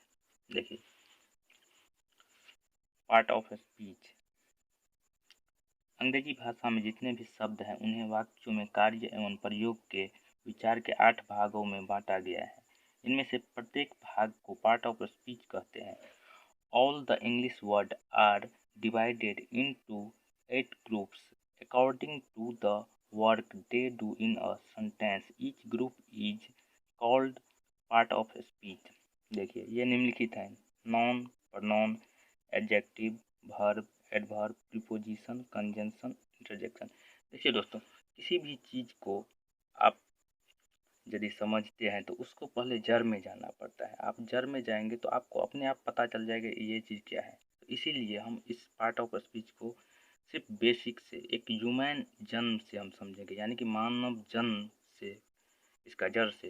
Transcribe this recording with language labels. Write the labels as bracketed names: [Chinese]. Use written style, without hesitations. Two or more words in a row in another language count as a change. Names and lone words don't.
[English] देखिए, part of speech. [Hindi] अंग्रेजी भाषा में जितने भी शब्द हैं उन्हें वाक्यों में कार्य एवं प्रयोग के विचार के 8 भागों में बांटा गया है। इनमें से प्रत्येक भाग को [English] part of speech [Hindi] कहते हैं। [English] All the English words are divided into 8 groups according to the work they do in a sentence. Each group is called part of speech. [Hindi] देखिए, ये निम्नलिखित है: [English] noun, pronoun, adjective, verb, adverb, preposition, conjunction, interjection। [Hindi] देखिए दोस्तों, किसी भी चीज़ को आप यदि समझते हैं तो उसको पहले जड़ में जाना पड़ता है। आप जड़ में जाएंगे तो आपको अपने आप पता चल जाएगा ये चीज़ क्या है। तो इसीलिए हम इस [English] part of speech [Hindi] को सिर्फ बेसिक से, एक ह्यूमन जन्म से हम समझेंगे, यानी कि मानव जन्म से, इसका जड़ से।